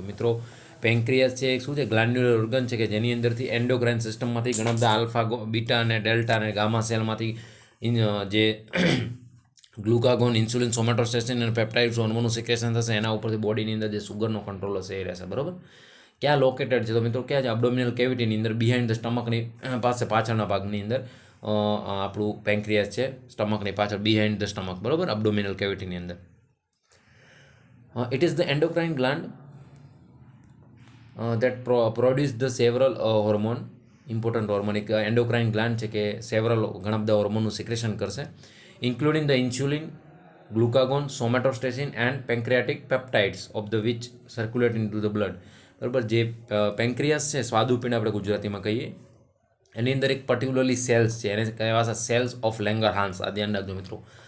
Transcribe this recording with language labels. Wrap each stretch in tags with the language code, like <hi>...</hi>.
<gu>તો મિત્રો, પેન્ક્રિયાસ છે એક શું છે? ગ્લેન્ડ્યુલર ઓર્ગન છે કે જેની અંદરથી એન્ડોક્રાઇન સિસ્ટમમાંથી ઘણા બધા આલ્ફા, બીટા અને ડેલ્ટા અને ગામા સેલમાંથી જે ગ્લુકાગોન, ઇન્સ્યુલિન, સોમેટોસ્ટેસિન અને પેપ્ટાઇડ્સ હોર્મોનનું સિક્રેશન થશે. એના ઉપરથી બોડીની અંદર જે સુગરનો કંટ્રોલ હશે એ રહેશે, બરાબર. ક્યાં લોકેટેડ છે? તો મિત્રો ક્યાં છે? અબડોમિનલ કેવિટીની અંદર, બિહાઇન્ડ ધ સ્ટમકની પાસે, પાછળના ભાગની અંદર આપણું પેન્ક્રિયાસ છે, સ્ટમકની પાછળ,</gu> <en>behind the stomach,</en> <gu>બરાબર, અબડોમિનલ કેવિટીની અંદર.</gu> <en>It is the endocrine gland that produce the several hormone, important hormone.</en> <gu>એક એન્ડોક્રાઇન ગ્લાન્ડ છે કે સેવરલ ઘણા બધા હોર્મોનનું સિક્રેશન કરશે,</gu> <en>including the insulin, glucagon, somatostatin and pancreatic peptides of the which circulate into the blood,</en> <gu>બરાબર. જે પેન્ક્રિયાસ છે, સ્વાદુપિંડ આપણે ગુજરાતીમાં કહીએ, એની અંદર એક પર્ટિક્યુલરલી સેલ્સ છે, એને કહેવાશે સેલ્સ ઓફ લેંગરહાન્સ. આ ધ્યાન રાખજો મિત્રો.</gu>